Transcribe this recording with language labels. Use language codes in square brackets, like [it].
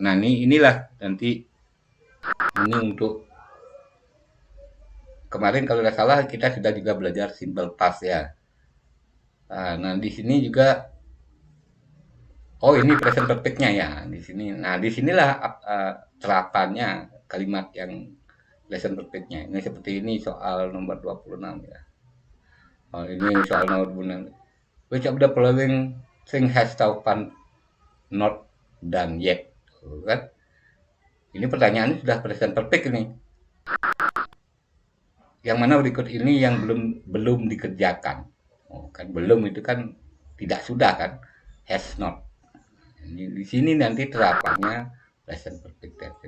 [id] Nah inilah nanti ini untuk kemarin kalau tidak salah kita sudah juga belajar simple past ya. Nah di sini juga ini present perfect-nya ya di sini. Nah disinilah terapannya kalimat yang present perfect-nya. Ini seperti ini soal nomor 26 ya. Ini soal nomor 26. [en] Which of the following thing has Taufan not done yet? [id] Kan? Ini pertanyaannya sudah present perfect ini. Yang mana berikut ini yang belum dikerjakan? Kan belum itu kan tidak sudah kan? Has not. Di sini nanti terapannya present perfect tense.